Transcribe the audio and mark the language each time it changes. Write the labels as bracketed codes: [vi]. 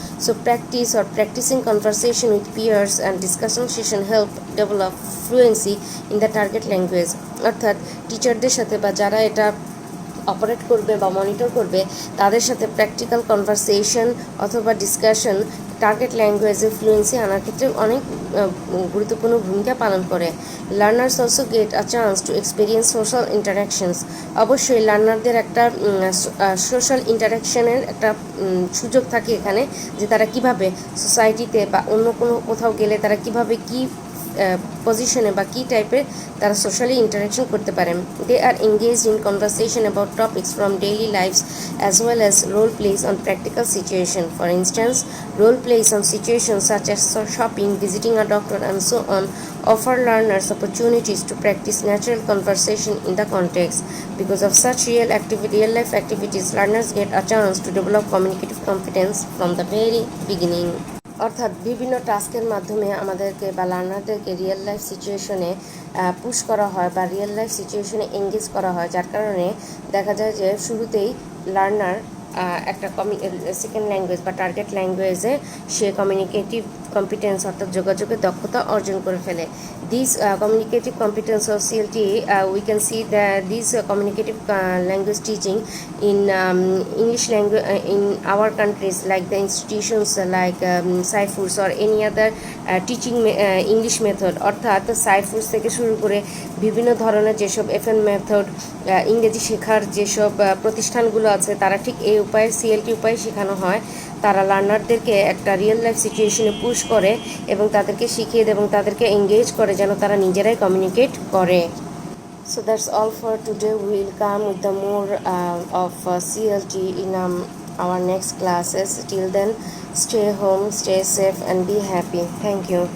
[en] So practicing conversation with peers and discussion session help develop fluency in the target language. [bn] অর্থাৎ টিচারদের সাথে বা যারা এটা অপারেট করবে বা মনিটর করবে তাদের সাথে প্র্যাকটিক্যাল কনভারসেশন অথবা ডিসকাশন টার্গেট ল্যাঙ্গুয়েজে ফ্লুয়েন্সি আনার ক্ষেত্রে অনেক গুরুত্বপূর্ণ ভূমিকা পালন করে। [en] Learners also get a chance to experience social interactions. [bn] অবশ্যই লার্নারদের একটা সোশ্যাল ইন্টারাকশনের একটা সুযোগ থাকে এখানে, যে তারা কিভাবে সোসাইটিতে বা অন্য কোনো কোথাও গেলে তারা কিভাবে কি পজিশনে বা কী টাইপের তারা সোশ্যালি ইন্টারাকশন করতে পারেন। [en] They are engaged in conversation about topics from daily lifes as well as role plays on practical situation. For instance, role plays on situations such as shopping, visiting a doctor, and so on offer learners opportunities to practice natural conversation in the context. Because of such real life activities, learners get a chance to develop communicative competence from the very beginning. [bn] অর্থাৎ বিভিন্ন টাস্কের মাধ্যমে আমাদেরকে বা লার্নারদেরকে real life সিচুয়েশনে push করা হয় বা রিয়েল লাইফ সিচুয়েশনে এঙ্গেজ করা হয়, যার কারণে দেখা যায় যে শুরুতেই লার্নার একটা সেকেন্ড ল্যাঙ্গুয়েজ বা টার্গেট ল্যাঙ্গুয়েজে সে কমিউনিকেটিভ কম্পিটেন্স অর্থাৎ যোগাযোগের দক্ষতা অর্জন করে ফেলে। [en] This communicative competence of CLT we can see this communicative language teaching in English language in our countries, like the institutions like Cyphers or any other teaching English method। [bn] অর্থাৎ সাইফুর্স থেকে শুরু করে বিভিন্ন ধরনের যেসব এফএন মেথড ইংরেজি শেখার যেসব প্রতিষ্ঠানগুলো আছে তারা ঠিক এই উপায়ে সিএলটি উপায়ে শেখানো হয়। তারা লার্নারদেরকে একটা রিয়েল লাইফ সিচুয়েশনে পুশ করে এবং তাদেরকে শিখিয়ে দেয় এবং তাদেরকে এঙ্গেজ করে যেন তারা নিজেরাই কমিউনিকেট করে। [en] So that's all for today. We will come with the more of CLT in our next classes. Till then, stay home, stay safe, and be happy. Thank you.